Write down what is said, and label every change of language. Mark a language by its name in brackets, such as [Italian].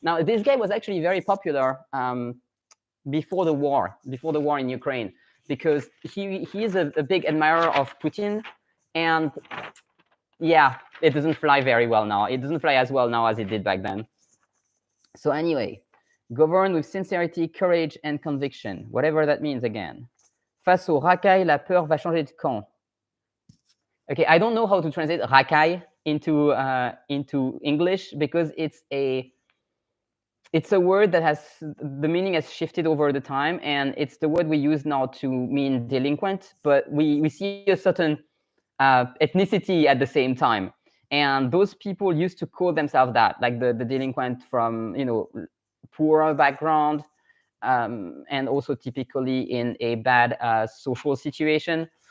[English] Now, this guy was actually very popular before the war in Ukraine, because he is a big admirer of Putin, and yeah, it doesn't fly very well now. It doesn't fly as well now as it did back then. So anyway, govern with sincerity, courage, and conviction, whatever that means again. [French] Face au racaille, la peur va changer de camp. [English] Okay, I don't know how to translate racaille into English, because it's a word that has the meaning has shifted over the time, and it's the word we use now to mean delinquent, but we see a certain ethnicity at the same time, and those people used to call themselves that, like the delinquent from poorer background, and also typically in a bad social situation.